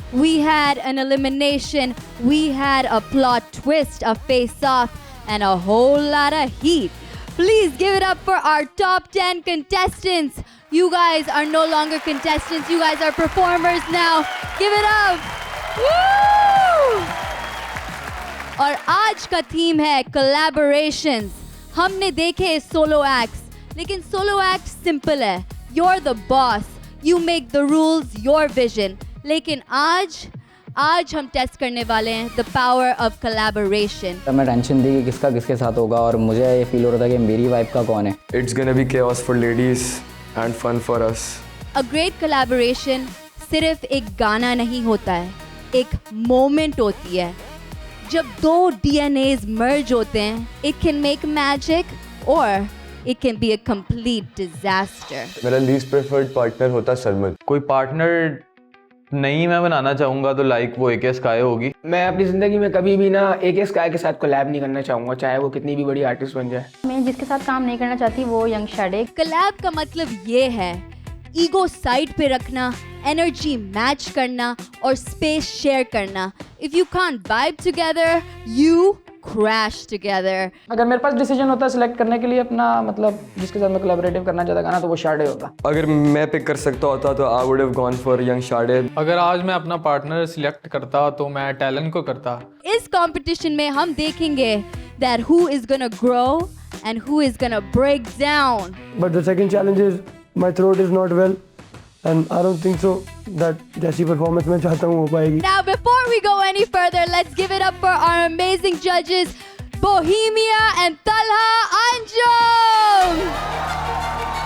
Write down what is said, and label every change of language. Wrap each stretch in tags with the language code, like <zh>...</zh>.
<en>We had an elimination, we had a plot twist, a face-off, and a whole lot of heat. Please give it up for our top 10 contestants. You guys are no longer contestants, you guys are performers now. Give it up. Woo!</en> <hi>और आज का theme है collaborations. हमने देखे solo acts, लेकिन solo act simple है.</hi> <en>You're the boss. You make the rules, your vision.</en> <hi>लेकिन आज हम टेस्ट करने वाले हैं</hi> <en>the power of collaboration.</en> <hi>मैं टेंशन थी कि किसका किसके साथ होगा और मुझे ये फील हो रहा था कि मेरी वाइफ का कौन है.</hi> <en>It's gonna be chaos for ladies and fun for us. A great collaboration</en> <hi>सिर्फ एक गाना नहीं होता है, एक मोमेंट होती है. जब दो DNAs merge होते हैं,</hi> <en>it can make magic or it can be a complete disaster.</en> <hi>मेरा least preferred partner होता सरमद. कोई पार्टनर नहीं मैं बनाना चाहूँगा तो लाइक वो AK स्काई होगी. मैं अपनी ज़िंदगी में कभी भी ना AK स्काई के साथ कोलैब नहीं करना चाहूँगा, चाहे वो कितनी भी बड़ी आर्टिस्ट बन जाए. मैं जिसके साथ काम नहीं करना चाहती वो यंग शैडे. Collab का मतलब ये है ईगो साइड पे रखना, एनर्जी मैच करना और स्पेस शेयर करना.</hi> <en>If you can't vibe together, you crash together.</en> <hi>अगर मेरे पास डिसीजन होता सिलेक्ट करने के लिए अपना मतलब जिसके साथ मैं कोलैबोरेटिव करना चाहता गाना तो वो शाडे होता. अगर मैं पिक कर सकता होता तो</hi> <en>I would have gone for young Sade.</en> <hi>अगर आज मैं अपना पार्टनर सिलेक्ट करता तो मैं टैलेंट को करता. इस कंपटीशन में हम देखेंगे</hi> <en>that who is gonna grow and who is gonna break down. But the second challenge is my throat is not well and I don't think so that</en> <hi>जैसी performance मैं चाहता हूँ हो पाएगी.</hi> <en>Now before we go any further, let's give it up for our amazing judges, Bohemia and Talha Anjum.</en>